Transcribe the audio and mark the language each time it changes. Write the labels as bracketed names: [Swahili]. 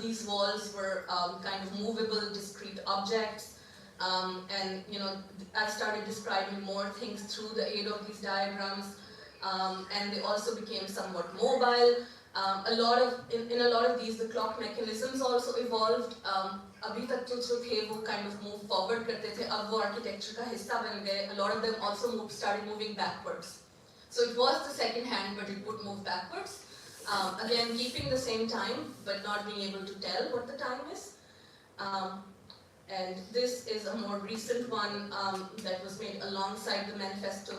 [English] These walls were kind of movable, discrete objects. And I started describing more things through the aid of these diagrams. And they also became somewhat mobile. In a lot of these, the clock mechanisms also evolved. [Hindi] अभी तक जो थे वो [English] kind of move forward [Hindi] करते थे, अब वो architecture का हिस्सा बन गए. [English] A lot of them also started moving backwards. So it was the second hand, but it would move backwards. Again, keeping the same time, but not being able to tell what the time is. And this is a more recent one that was made alongside the manifesto.